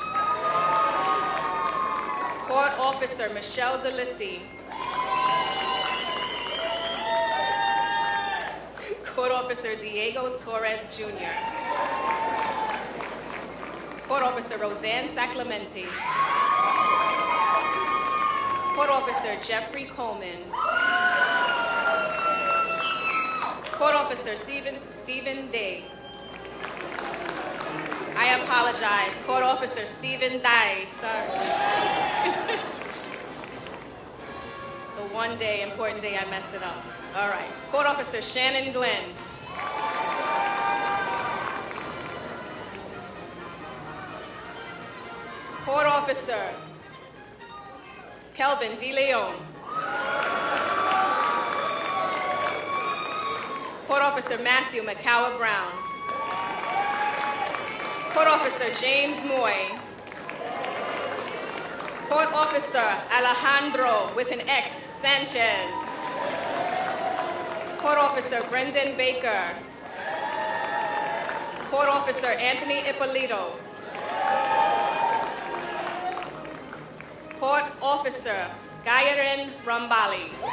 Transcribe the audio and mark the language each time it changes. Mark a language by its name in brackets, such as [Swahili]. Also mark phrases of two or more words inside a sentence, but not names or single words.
[English] Court Officer Michelle DeLisi. Court Officer Diego Torres Jr. Court Officer Roseanne Saclamenti. Court Officer Jeffrey Coleman. Court Officer Stephen Day. I apologize. Court Officer Stephen Day, sorry. The one day, important day, I messed it up. All right. Court Officer Shannon Glenn. Court Officer Kelvin De Leon. Court Officer Matthew McCower Brown. Court Officer James Moy. Court Officer Alejandro with an X Sanchez. Court Officer Brendan Baker. Court Officer Anthony Ippolito. Court Officer Gayaren Rambali.